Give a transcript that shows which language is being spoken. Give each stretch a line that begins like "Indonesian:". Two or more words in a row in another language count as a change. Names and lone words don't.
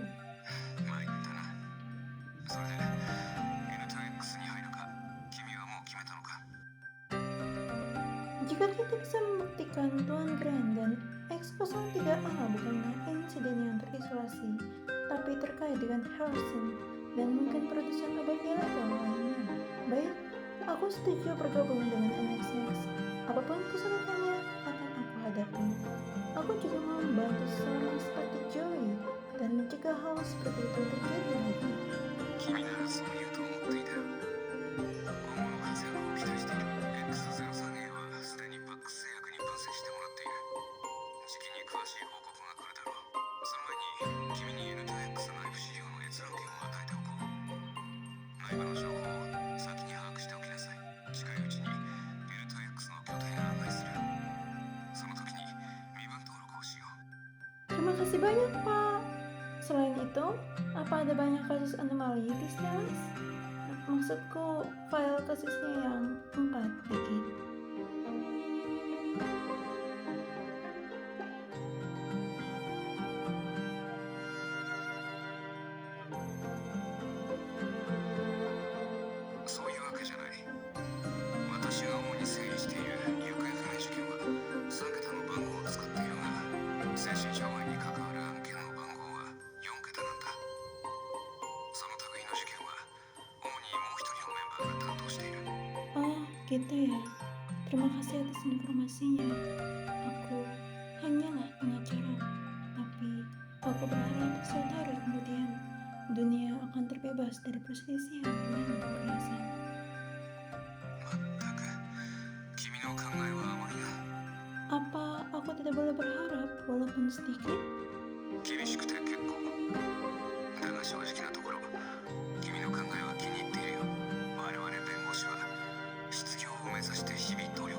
Japanese: 参ったな。それで N2X に入るか君はもう決めたのか。
Indonesian: Jika kita bisa membuktikan Tuan Grand dan X03A bukanlah insiden yang terisolasi, tapi terkait dengan Harrison dan mungkin produsen obat ilegal lainnya, baik, aku setuju bergabung dengan NXX. Apapun kesulitannya akan aku hadapi. Aku juga mau membantu seseorang seperti Joey dan mencegah hal seperti itu terjadi lagi.
Japanese: 君ならそう言うと思っていたよ。今後の活躍を期待している。 X03A はすでにバックス製薬に分析してもらっている。時期に詳しい報告が来るだろう。その前に君に N2X 内部資料の閲覧権を与えておこう。内部の情報を先に把握しておきなさい。近いうちに N2X の拠点へ案内する。その時に身分登録をしよう。
Indonesian: Terima kasih banyak, Pak. Selain itu, apa ada banyak kasus anomali di Stellaris? Maksudku, file kasusnya yang 4 digit.
Japanese: そういうわけじゃない。私が主に整理している行方不明事件は3桁の番号を使っているが、精神障害に関わる案件の番号は4桁なんだ。その類の事件は主にもう一人のメンバーが担当している。
Indonesian: Oh, gitu ya. Terima kasih atas informasinya. Aku hanyalah pengacara, tapi aku berharap suatu hari kemudian dunia akan terbebas dari perselisihan dan kekerasan.
Japanese: まったく君の考えは甘いな。
Indonesian: Apa aku tidak boleh berharap walaupun sedikit?
Japanese: 厳しくて結構だが正直なところ君の考えは気に入っているよ。我々弁護士は失業を目指して日々